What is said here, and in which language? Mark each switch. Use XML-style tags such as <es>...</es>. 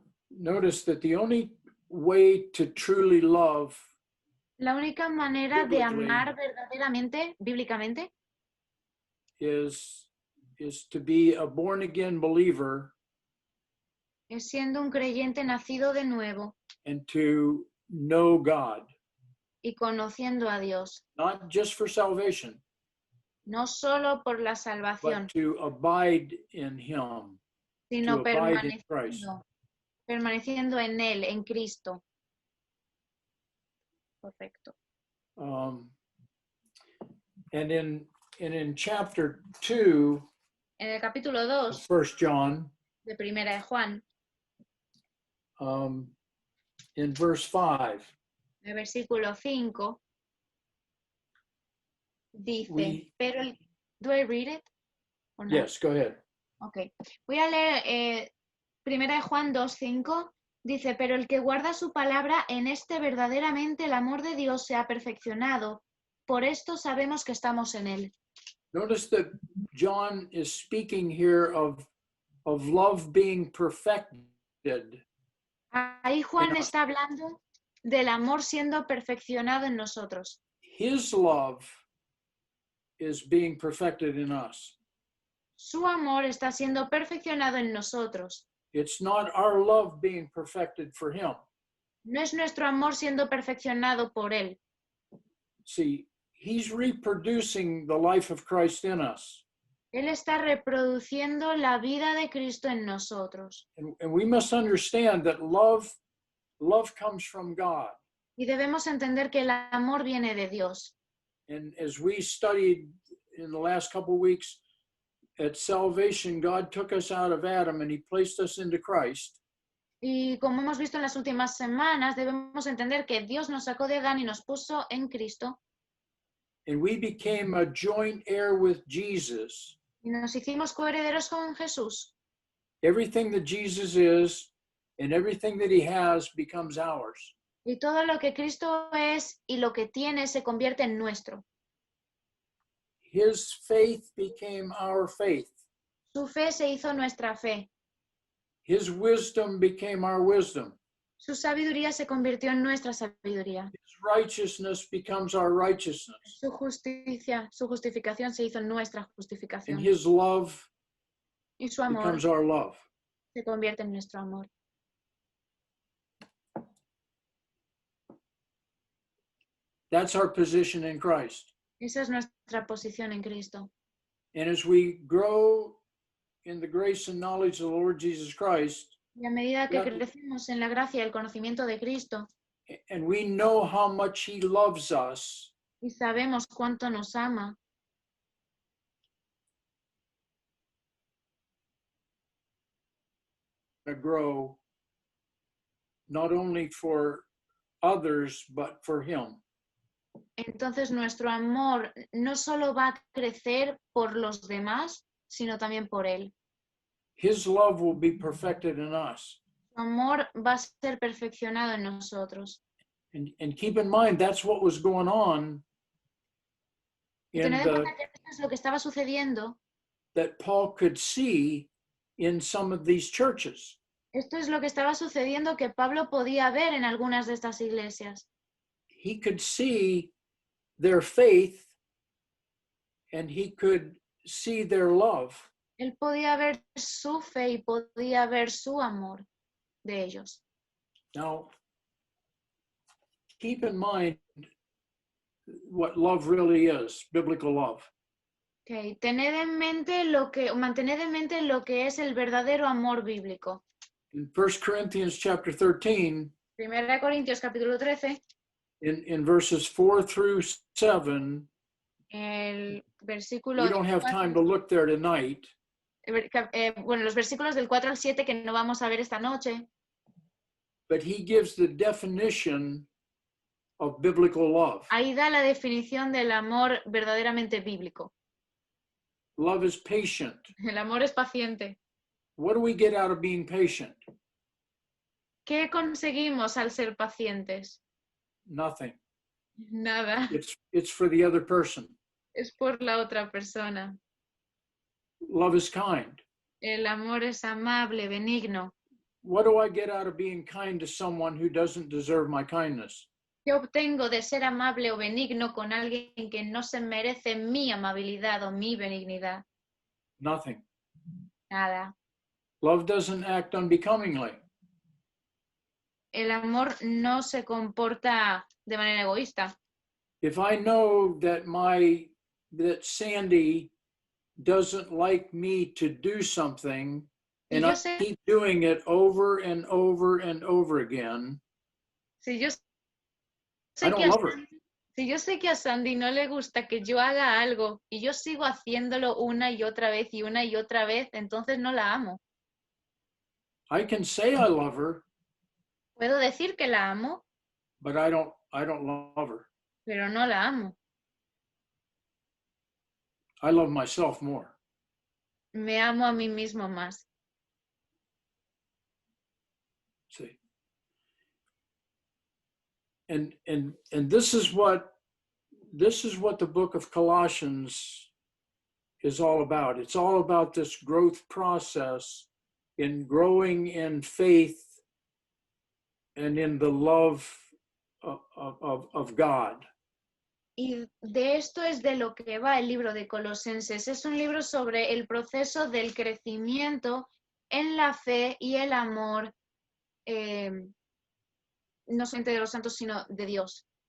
<en>Notice that the only way to truly love</en> <es>La única manera de</es> <en>Biblically.</en> <es>amar verdaderamente, bíblicamente,</es> <en>is to be a born again believer</en> <es>es siendo un creyente nacido de nuevo</es> <en>and to know God,</en> <es>y conociendo a Dios,</es> <en>not just for salvation,</en> <es>no solo por la salvación,</es> <en>but to abide in Him,</en> <es>sino</es> <en>to abide in Christ.</en> <es>permaneciendo en Él, en Cristo. Correcto.</es> <en>And in chapter 2</en> <es>En el capítulo</es> <en>of 2 1 John,</en> <es>de Primera de Juan,</es> <en>in verse 5,</en> <es>en el versículo 5, dice, pero el...</es> <en>¿Do I read it?</en> <es>¿O no?</es> <en>yes, go ahead. Ok.</en> <es>Voy a leer Primera de Juan 2:5. Dice, pero el que guarda su palabra, en este verdaderamente el amor de Dios se ha perfeccionado. Por esto sabemos que estamos en él.</es> <en>Notice that John is speaking here of love being perfected.</en> <es>Ahí Juan está hablando del amor siendo perfeccionado en nosotros.</es> <en>His love is being perfected in us.</en> <es>Su amor está siendo perfeccionado en nosotros.</es> <en>It's not our love being perfected for him.</en> <es>No es nuestro amor siendo perfeccionado por él.</es> <en>See, he's reproducing the life of Christ in us.</en> <es>Él está reproduciendo la vida de Cristo en nosotros.</es> <en>And we must understand that love comes from God.</en> <es>Y debemos entender que el amor viene de Dios.</es> <en>And as we studied in the last couple of weeks, at salvation, God took us out of Adam and he placed us into Christ.</en> <es>Y como hemos visto en las últimas semanas, debemos entender que Dios nos sacó de Adán y nos puso en Cristo.</es> <en>And we became a joint heir with Jesus.</en> <es>Y nos hicimos coherederos con Jesús.</es> <en>Everything that Jesus is and everything that he has becomes ours.</en> <es>Y todo lo que Cristo es y lo que tiene se convierte en nuestro.</es> <en>His faith became our faith.</en> <es>Su fe se hizo nuestra fe.</es> <en>His wisdom became our wisdom.</en> <es>Su sabiduría se convirtió en nuestra sabiduría.</es> <en>His righteousness becomes our righteousness.</en> <es>Su justicia, su justificación se hizo nuestra justificación.</es> <en>And his love</en> <es>Y su amor</es> <en>becomes our love.</en> <es>se convierte en nuestro amor.</es> <en>That's our position in Christ.</en> <es>Esa es nuestra posición en Cristo.</es> <en>And as we grow in the grace and knowledge of the Lord Jesus Christ,</en> <es>Y a medida que</es> <en>Yeah.</en> <es>crecemos en la gracia y el conocimiento de Cristo</es> <en>and we know how much he loves us,</en> <es>y sabemos cuánto nos ama,</es> <en>to grow not only for others, but for him.</en> <es>entonces nuestro amor no solo va a crecer por los demás, sino también por Él.</es> <en>His love will be perfected in us.</en> <es>Su amor va a ser perfeccionado en nosotros.</es> <en>And keep in mind, that's what was going on</en> <es>Y</es> <en>in</en> <es>tened en cuenta que esto es lo que estaba sucediendo.</es> <en>that Paul could see in some of these churches.</en> <es>Esto es lo que estaba sucediendo que Pablo podía ver en algunas de estas iglesias.</es> <en>He could see their faith and he could see their love.</en> <es>Él podía ver su fe y podía ver su amor de ellos.</es> <en>Now, keep in mind what love really is, biblical love. Okay.</en> <es>Mantened en mente lo que es el verdadero amor bíblico.</es> <en>In 1 Corinthians chapter 13,</en> <es>Primera de Corintios capítulo 13,</es> <en>in verses 4 through 7,</en> <es>el</es> <en>we</en> <es>versículo</es> <en>don't have time to look there tonight,</en> <es>bueno, los versículos del 4 al 7 que no vamos a ver esta noche,</es> <en>but he gives the definition of biblical love.</en> <es>ahí da la definición del amor verdaderamente bíblico.</es> <en>Love is patient.</en> <es>El amor es paciente.</es> <en>What do we get out of being patient?</en> <es>¿Qué conseguimos al ser pacientes?</es> <en>Nothing.</en> <es>Nada.</es> <en>It's for the other person.</en> <es>Es por la otra persona.</es> <en>Love is kind.</en> <es>El amor es amable, benigno.</es> <en>What do I get out of being kind to someone who doesn't deserve my kindness?</en> <es>¿Qué obtengo de ser amable o benigno con alguien que no se merece mi amabilidad o mi benignidad?</es> <en>Nothing.</en> <es>Nada.</es> <en>Love doesn't act unbecomingly.</en> <es>El amor no se comporta de manera egoísta.</es> <en>If I know that Sandy doesn't like me to do something, and I keep doing it over and over and over again,</en> <es>Si yo</es> <en>I don't love her.</en> <es>Si yo sé que a Sandy no le gusta que yo haga algo y yo sigo haciéndolo una y otra vez y una y otra vez, entonces no la amo.</es> <en>I can say I love her,</en> <es>Puedo decir que la amo,</es> <en>but I don't love her.</en> <es>pero no la amo.</es> <en>I love myself more.</en> <es>Me amo a mí mismo más.</es> <en>See. And this is what the book of Colossians is all about. It's all about this growth process in growing in faith and in the love of God.</en> <es>Y de esto es de lo que va el libro de Colosenses. Es un libro sobre el proceso del crecimiento en la fe y el amor, no solamente de los santos, sino de Dios.</es>